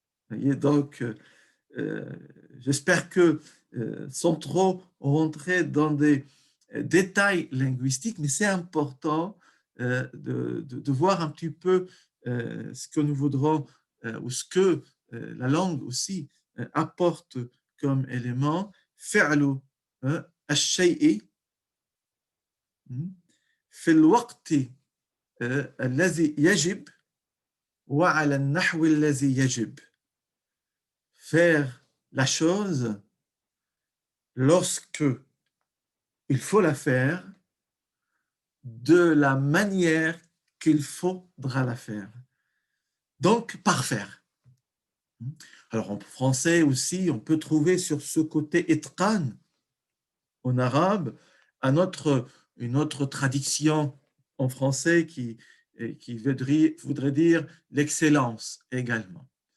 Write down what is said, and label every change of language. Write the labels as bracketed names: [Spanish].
[French] Vous voyez, donc, j'espère que, sans trop rentrer dans des détails linguistiques, mais c'est important de voir un petit peu ce que nous voudrons, ou ce que la langue aussi apporte comme élément. [Arabic] فعل الشيء في الوقت الذي يجب وعلى النحو الذي يجب. [French] Faire la chose lorsque il faut la faire, de la manière qu'il faudra la faire. Donc, parfaire. Alors, en français aussi, on peut trouver sur ce côté itqan, en arabe, une autre traduction en français qui voudrait dire l'excellence également.